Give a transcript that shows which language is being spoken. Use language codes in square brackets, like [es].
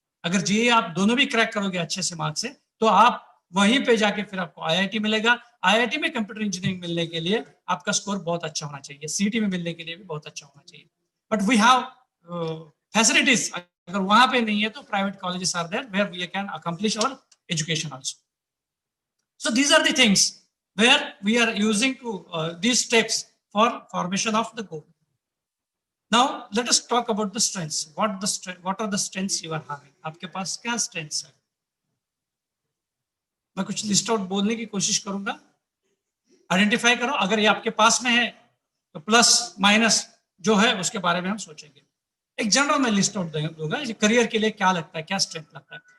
[hi] अगर जेई आप दोनों भी क्रैक करोगे अच्छे से मार्क्स से तो आप वहीं पे जाके फिर आपको आईआईटी मिलेगा। आईआईटी में कंप्यूटर इंजीनियरिंग मिलने के लिए आपका स्कोर बहुत अच्छा होना चाहिए, सीईटी में मिलने के लिए भी बहुत अच्छा होना चाहिए। [en] but we have facilities, [hi] अगर वहां पे नहीं है तो [en] Private colleges are there where we can accomplish our education also. So these are the things where we are using to these steps for formation of the goal. Now let us talk about the strengths. What are the strengths you are having? [hi] आपके पास क्या strengths है? मैं कुछ list out बोलने की कोशिश करूंगा, identify करो। अगर ये आपके पास में है तो प्लस माइनस जो है उसके बारे में हम सोचेंगे। एक जनरल मैं लिस्ट आउट दूंगा करियर के लिए क्या लगता है, क्या स्ट्रेंथ लगता है।